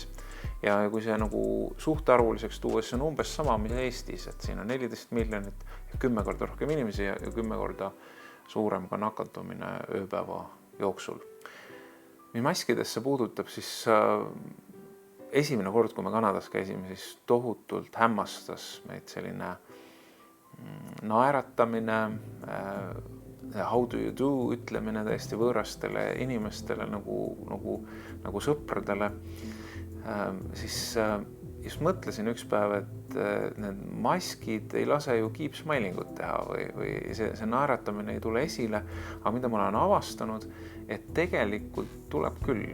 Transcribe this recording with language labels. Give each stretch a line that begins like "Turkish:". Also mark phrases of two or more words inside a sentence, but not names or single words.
Estonian: Ja kui see nagu suhtarvuliseks tuua, siis on umbes sama, mida Eestis, et siin on 14 miljonit ja 10 korda rohkem inimesi ja 10 korda suurem ka nakatumine ööpäeva jooksul. Mis maskidesse puudutab, siis esimene kord, kui me Kanadas käisime, siis tohutult hämmastas meid selline naeratamine,
English: how do you do
Estonian: ütlemine täiesti võõrastele inimestele nagu sõpradele. Siis just mõtlesin üks päev, et need maskid ei lase ju kiipsmailingut teha või see naeratamine ei tule esile, aga mida ma olen avastanud, et tegelikult tuleb küll.